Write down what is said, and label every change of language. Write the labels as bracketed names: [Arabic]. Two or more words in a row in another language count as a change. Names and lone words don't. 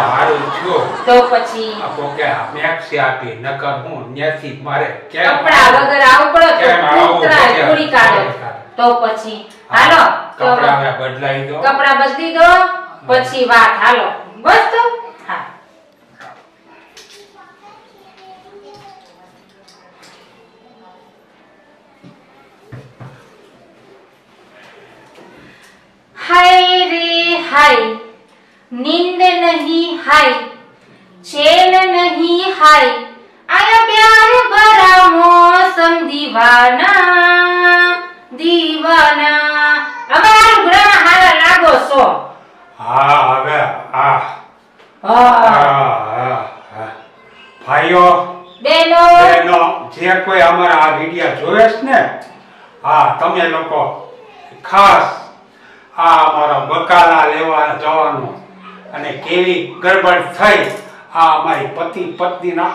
[Gujarati] હારું થયો. તો પછી આ કોકે મેક્સી આપી નકર હું ન્યાથી મારે કેમ કપડા વગર આવું પડે કેમ તો આવું ઉતરાય કેમ? પૂરી કાઢો. તો પછી હાલો તો કપડા હવે બદલાઈ દો. કપડા બદલી દો પછી વાત હાલો બસ તો હા [Hindi] हाय रे हाय नींद नहीं हाय चैन नहीं हाय आया प्यार भरा मौसम दीवाना दीवाना [Gujarati] હવે આ લુગડામાં હારા લાગો છો. હા હવે હા હા ભાઈઓ બેનો બહેનો જે કોઈ અમારા આ વિડિયો જોવે છે ને હા તમે લોકો ખાસ આ અમારા બકાલા લેવા જવાનું અને કેવી ગડબડ થઈ આ અમારી પતિ પત્નીના